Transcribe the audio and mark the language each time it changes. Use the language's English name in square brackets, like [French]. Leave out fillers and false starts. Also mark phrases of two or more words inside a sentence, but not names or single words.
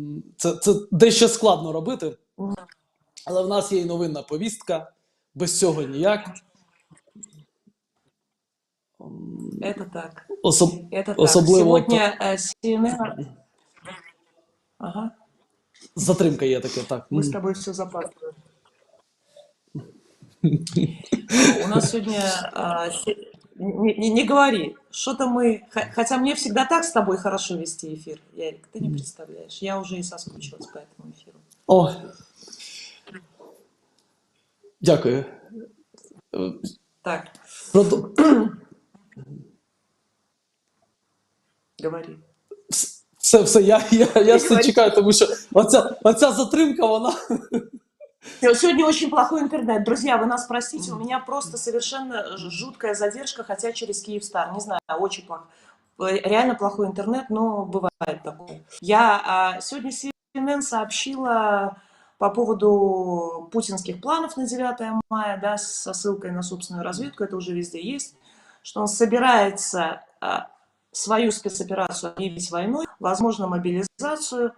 [Ukrainian] це дещо складно робити, але в нас є і новинна повістка, без цього ніяк. [Russian] Это так. Это так. [Ukrainian] Особливо [Russian] Сегодня CNN... Ага. [Ukrainian] затримка є таке, так. [Russian] Мы с тобой все запаздываем. У нас сегодня... Не говори. Что-то мы... Хотя мне всегда так с тобой хорошо вести эфир, Ярик, ты не представляешь. Я уже и соскучилась по этому эфиру. [Ukrainian] О, дякую. Так, говори. Все, я все чекаю, тому що оця затримка, вона... [Russian] Сегодня очень плохой интернет. Друзья, вы нас простите, у меня просто совершенно жуткая задержка, хотя через Киевстар. Не знаю, очень плохо. Реально плохой интернет, но бывает такое. Я сегодня CNN сообщила по поводу путинских планов на 9 мая, да, со ссылкой на собственную разведку, это уже везде есть, что он собирается свою спецоперацию объявить войной, возможно, мобилизацию.